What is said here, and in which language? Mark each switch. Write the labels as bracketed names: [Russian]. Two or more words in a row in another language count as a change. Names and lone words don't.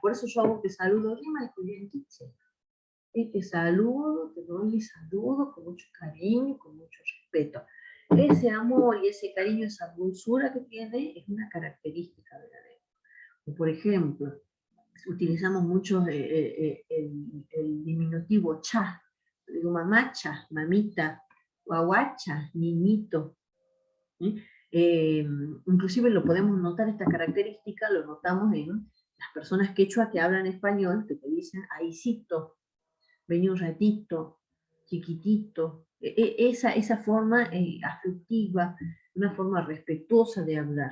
[Spanish] Por eso yo hago te saludo, rima y te saludo, te doy mi saludo con mucho cariño, con mucho respeto. Ese amor y ese cariño, esa dulzura que tiene, es una característica de la lengua. Por ejemplo, utilizamos mucho el diminutivo cha. Digo mamacha, mamita, guaguacha, niñito. Inclusive lo podemos notar, esta característica lo notamos en las personas quechua que hablan español, que te dicen aicito, vení un ratito, chiquitito. Esa forma afectiva, una forma respetuosa de hablar.